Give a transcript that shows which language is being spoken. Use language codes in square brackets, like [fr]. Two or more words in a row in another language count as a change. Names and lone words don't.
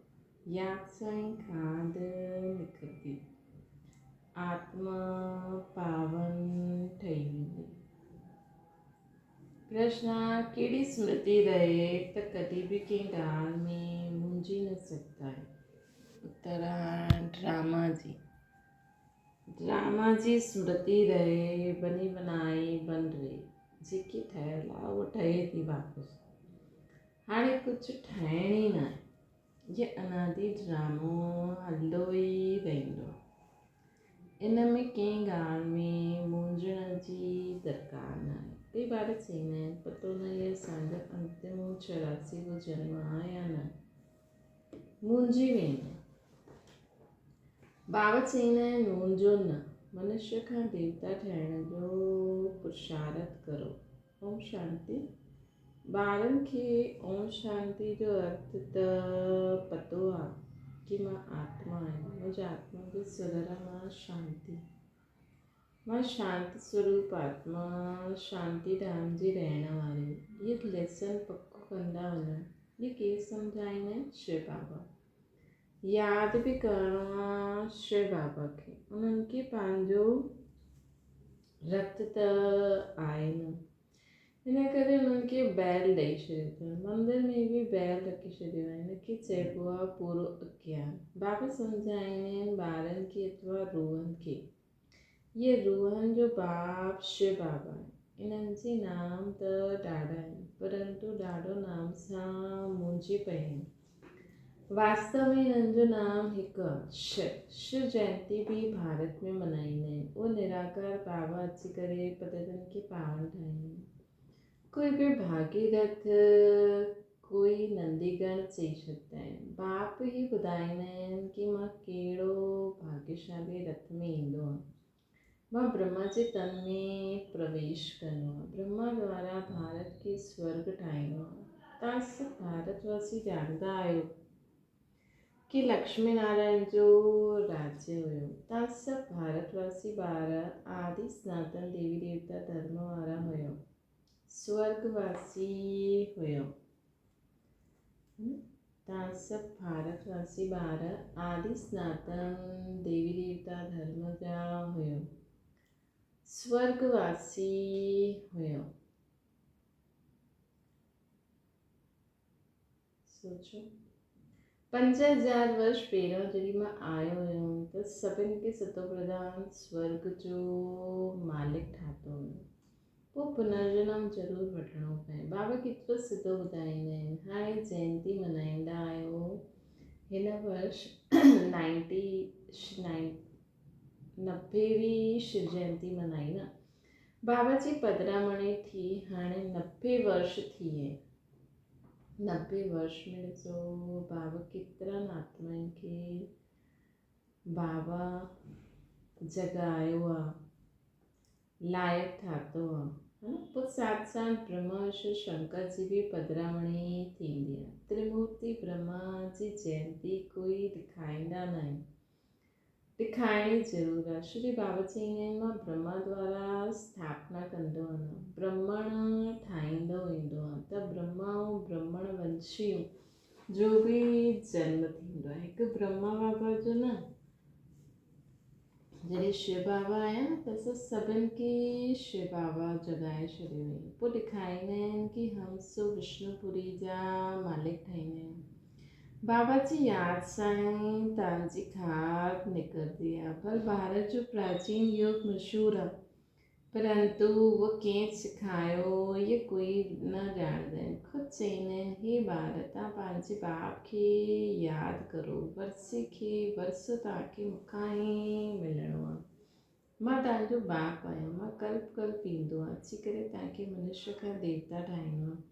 [sd] यादि सां ई खाद निकिरंदी, आत्मा पावन ठही वेंदी। प्रश्न आहे, कहिड़ी स्मृति रहे त कॾहिं बि कंहिं ॻाल्हि में मुंझी न सघंदा है। उत्तर आहे ड्रामा जी स्मृति रहे, [hi] बनी बनाई बन रही। [sd] जेकी ठहियल आहे उहा ठहे थी वापसि। हाणे कुझु ठाहिण ई न आहे। ये अनादि ड्रामो हलंदो ई रहंदो। इन में कंहिं ॻाल्हि में मुंझण जी दरकार न आहे। कई ॿार चवंदा आहिनि पतो न आहे असांजो अंतिम 84 जन्म आहे या न। मुंझी वेंदा। बाबा चवंदा आहिनि मुंझो न, मनुष्य खां देवता ठहिण जो पुरुषार्थ करो। ओम शांति। ॿारनि खे ओम शांति जो अर्थ त पतो आहे कि मां आत्मा आहियां। मुंहिंजे आत्मा जे सुर मां शांति। मां शांति स्वरूप आत्मा, शांति धाम जी रहण वारी। ये लेसन पको कंदा वञो। ये केरु सम्झाईंदा आहिनि? शिव बाबा। यादि बि करिणो आहे शिव बाबा खे। उन्हनि खे पंहिंजो रत त आहे न, हिन करे उन्हनि खे बैल ॾेई छॾियो अथनि। मंदर में बि बैल रखी छॾियो आहे। हिनखे चइबो आहे पूरो अज्ञान। बाबा सम्झाईंदा आहिनि ॿारनि खे अथवा रूहनि खे। ये रूहनि जो बाप शिव बाबा आहे। इन्हनि जे नाम त ॾाढा आहिनि, परंतु ॾाढो नाम सां मुंझी पई आहिनि। वास्तव में हिननि जो नाम हिकु आहे, शिव। शिव जयंती बि भारत में मल्हाईंदा आहिनि। उहो निराकार बाबा अची करे पदरनि खे पावन ठाहींदा आहिनि। कोई बि भागीरथ, कोई नंदीगण चई छॾींदा आहिनि। बाप ई ॿुधाईंदा आहिनि कि मां कहिड़ो भाग्यशाली रथ में ईंदो आहियां। मां ब्रह्मा जे तन में प्रवेश कंदो आहे। ब्रह्मा द्वारा भारत खे स्वर्ग ठाहींदो आहे। तव्हां सभु भारतवासी ॼाणंदा आहियो कि लक्ष्मी नारायण जो राज्य हुयो। तव्हां सभु भारतवासी ॿार आदि सनातन देवी देवता धर्म वारा हुयो, स्वर्गवासी हुयो। तव्हां सभु भारतवासी ॿार आदि सनातन देवी देवता धर्म जा हुयो, स्वर्गवासी हुयो। सोचो, 5000 वर्ष पहिरियों जॾहिं मां आयो हुयुमि त सभिनि खे सतो प्रधान स्वर्ग जो मालिक ठातो हुयो। पोइ पुनर्जन्म ज़रूरु वठिणो पए। बाबा केतिरो सिधो ॿुधाईंदा आहिनि। हाणे जयंती मल्हाईंदा आहियो। हिन वर्ष 90वीं शिव जयंती मल्हाई न। बाबा जी पदरामणी थी हाणे 90 वर्ष थी विया। 90 वर्ष में ॾिसो बाबा केतिरनि आत्माउनि खे बाबा जगायो आहे, लाइक़ ठातो आहे, है न। पोइ साथ साथ ब्रह्मा विष्णु शंकर जी बि पदरामणी थींदी आहे। त्रिमूर्ति ब्रह्मा जी जयंती कोई ॾेखारींदा न आहिनि, ॾेखारणी ज़रूरु आहे। श्री बाबा चवंदा आहिनि मां ब्रह्मा द्वारा स्थापना कंदो वञा, ब्रह्मण ठाहींदो वेंदो आहे। त ब्रह्मा ऐं ब्रह्मण वंशियूं जो बि जन्म थींदो आहे। हिकु ब्रह्मा बाबा जो न, जॾहिं शिव बाबा आया न त सभिनि खे शिव बाबा जगाए छॾियो हुई। पोइ ॾेखारींदा आहिनि कि [hi] हम सो [sd] विष्णुपुरी जा मालिक ठाहींदा आहिनि। बाबा जी यादि सां ई तव्हांजी खाद निकिरंदी आहे। भल भारत जो प्राचीन योग मशहूरु आहे, परंतु उहो कंहिं सेखारियो इहे कोई न ॼाणंदा आहिनि। ख़ुदि चवंदा आहिनि हे ॿार तव्हां पंहिंजे बाप खे यादि करो। वर्से खे वर्सो तव्हांखे मूंखां ई मिलणो आहे। मां तव्हांजो बाप आहियां। मां कल्प कल्प ईंदो आहे, अची करे तव्हांखे मनुष्य खां देवता ठाहींदो आहे।